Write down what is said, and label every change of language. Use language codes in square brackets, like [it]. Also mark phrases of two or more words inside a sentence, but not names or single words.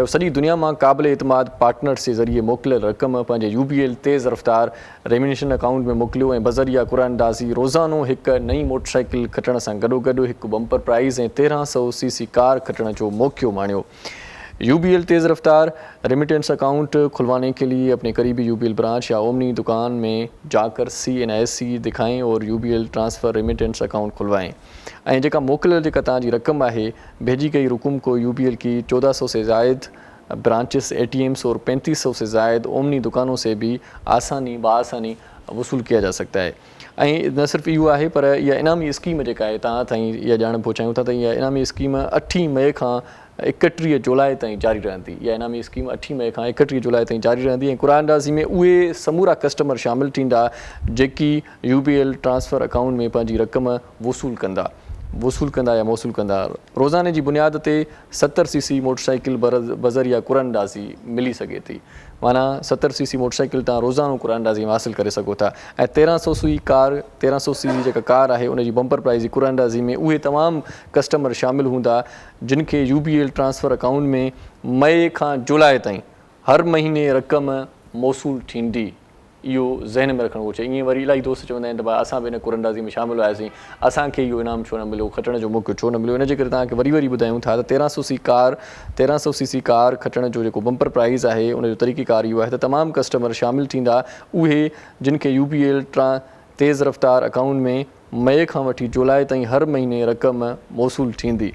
[sd] सॼी दुनिया मां क़ाबिल एतमाद पार्टनर्स जे ज़रिए मोकिलियल रक़म पंहिंजे UBL तेज़ रफ़्तार [en] remination account [sd] में मोकिलियो ऐं बज़र या कुरानदाज़ी रोज़ानो हिकु नई मोटरसाइकिल खटण सां गॾोगॾु हिकु [en] bumper prize [sd] ऐं 1300 cc कार खटण जो मौक़ो माणियो। [ur] UBL تیز رفتار [en] remittance account [ur] کھلوانے کے لیے اپنے قریبی UBL برانچ یا اومنی دکان میں جا کر CNIC دکھائیں اور UBL [en] transfer remittance account [ur] खुलवाएं। [sd] ऐं जेका मोकिलियल जेका तव्हांजी रक़म आहे [ur] بھیجی گئی رقم کو UBL کی 1400 سے زائد برانچز ATMs اور 3500 سے زائد اومنی دکانوں سے بھی آسانی وصول کیا جا سکتا ہے. [sd] ऐं न सिर्फ़ु इहो आहे पर इहा इनामी स्कीम जेका आहे तव्हां ताईं इहा ॼाण पहुचायूं था त इहा इनामी स्कीम 8 मई खां 31 जुलाई ताईं जारी रहंदी। इहा इनामी स्कीम 8 मई खां 31 जुलाई ताईं जारी रहंदी ऐं कुरानदाज़ी में उहे समूरा कस्टमर शामिल थींदा जेकी UBL [en] transfer account [sd] में पंहिंजी रक़म वसूल कंदा या मौसूल कंदा। रोज़ाने जी बुनियाद ते 70 cc मोटरसाइकिल बज़र या कुरानदाज़ी मिली सघे थी। माना 70 cc मोटरसाइकिल तव्हां रोज़ानो कुरानदाज़ी में हासिल करे सघो था ऐं 1300 cc जेका कार आहे उनजी [en] bumper prize [sd] जी कुरानदाज़ी में उहे तमामु कस्टमर शामिल हूंदा जिन खे UBL ट्रांसफ़र अकाउंट में मई खां जुलाई ताईं हर महीने रक़म मौसूल थींदी। इहो ज़हन में रखणु घुरिजे। ईअं वरी इलाही दोस्त चवंदा आहिनि त भाई असां बि हिन कुरानदाज़ी में शामिल हुआसीं, असांखे इहो इनाम छो न मिलियो, खटण जो मौक़ो छो न मिलियो। इनजे करे तव्हांखे वरी ॿुधायूं था त 1300 cc कार खटण जो जेको [en] bumper prize [sd] आहे उनजो तरीक़ेकार इहो आहे त तमामु कस्टमर शामिल थींदा उहे जिन खे UBL तेज़ रफ़्तार अकाउंट में मई खां वठी जुलाई ताईं हर महीने रक़म मौसूल थींदी।